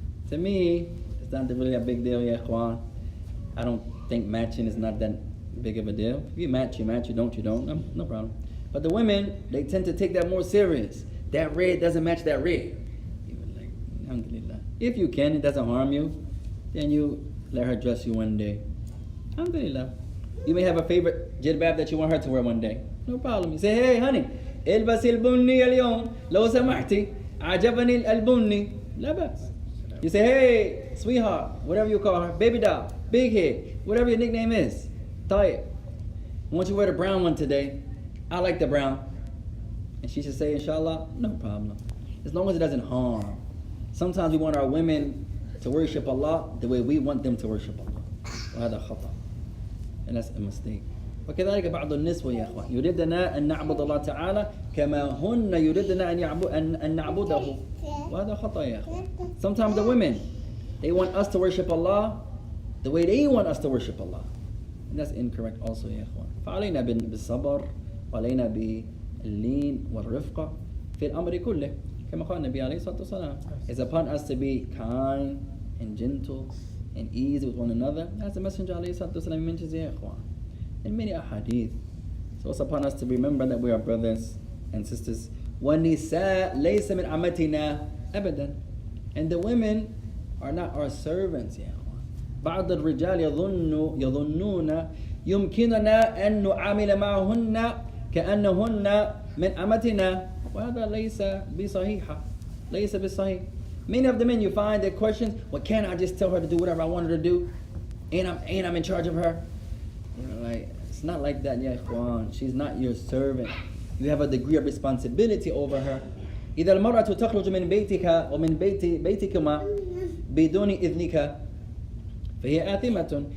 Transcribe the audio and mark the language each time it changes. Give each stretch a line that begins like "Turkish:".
English: To me, it's not really a big deal, ya ikhwan. I don't think matching is not that big of a deal. If you match, you match. You don't, you don't. No problem. But the women, they tend to take that more serious. That red doesn't match that red. Even like, alhamdulillah. If you can, it doesn't harm you, then you let her dress you one day. Alhamdulillah. You may have a favorite jilbab that you want her to wear one day. No problem. You say, hey honey,
Arabic: البسي البني اليوم لو سمحتي عجبني البني لا بأس.
English: You say, hey sweetheart, whatever you call her, baby doll, big head, whatever your nickname is.
Arabic: طيب.
English: I want you to wear the brown one today. I like the brown. And she should say, inshallah, no problem. As long as it doesn't harm. Sometimes we want our women to worship Allah the way we want them to worship Allah.
Arabic: وهذا خطأ.
English: And that's a mistake.
Arabic: وكذلك بعض النسوة يا أخوان يريدنا أن نعبد الله تعالى كما هن يريدنا أن نعبده. وهذا خطأ يا أخوان.
English: Sometimes the women, they want us to worship Allah the way they want us to worship Allah. And that's incorrect also
Arabic: يا أخوان. فعلينا بالصبر وعلينا باللين والرفقة في الأمر كله. كما قال النبي عليه الصلاة والسلام.
English: It's upon us to be kind and gentle and easy with one another. As the Messenger
Arabic: عليه الصلاة والسلام
English: mentions
Arabic: يا إخوان.
English: In many ahadith. So it's upon us to remember that we are brothers and sisters.
Arabic: وَالنِّسَاء لَيْسَ مِنْ عَمَتِنَا أَبَدًا.
English: And the women are not our servants
Arabic: يا إخوان. بعض الرجال يظنون يمكننا أن نعامل معهن كأنهن من أمتنا. وهذا ليس بصحيح. ليس بصحيح.
English: Many of the men you find their questions, well, can't I just tell her to do whatever I want her to do? Ain't I'm in charge of her? You know, like, it's not like that, ya ikhwan. She's not your servant. You have a degree of responsibility over her.
Arabic: إذا المرأة تخرج من بيتك ومن بيتكما بدون إذنك فهي آثمة.